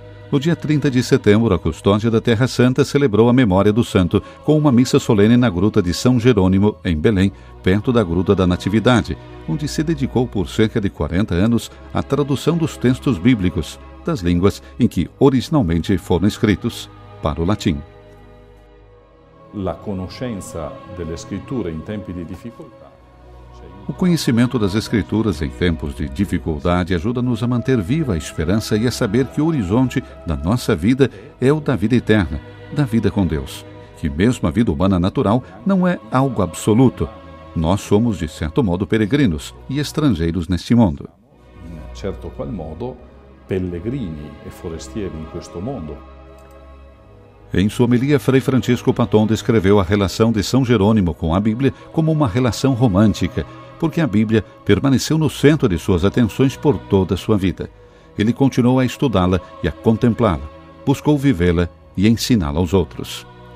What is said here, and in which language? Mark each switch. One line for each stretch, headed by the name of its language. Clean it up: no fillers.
Portuguese: No dia 30 de setembro, a Custódia da Terra Santa celebrou a memória do santo com uma missa solene na Gruta de São Jerônimo, em Belém, perto da Gruta da Natividade, onde se dedicou por cerca de 40 anos à tradução dos textos bíblicos, das línguas em que originalmente foram escritos, para o latim.
Italian: La conoscenza delle scritture in tempi di difficoltà.
Portuguese: O conhecimento das Escrituras em tempos de dificuldade ajuda-nos a manter viva a esperança e a saber que o horizonte da nossa vida é o da vida eterna, da vida com Deus. Que mesmo a vida humana natural não é algo absoluto. Nós somos, de certo modo, peregrinos e estrangeiros neste mundo.
Italian: In certo qual modo, pellegrini e forestieri in questo mondo.
Portuguese: Em sua homilia, Frei Francisco Paton descreveu a relação de São Jerônimo com a Bíblia como uma relação romântica, porque a Bíblia permaneceu no centro de suas atenções por toda a sua vida. Ele continuou a estudá-la e a contemplá-la, buscou vivê-la e ensiná-la aos outros.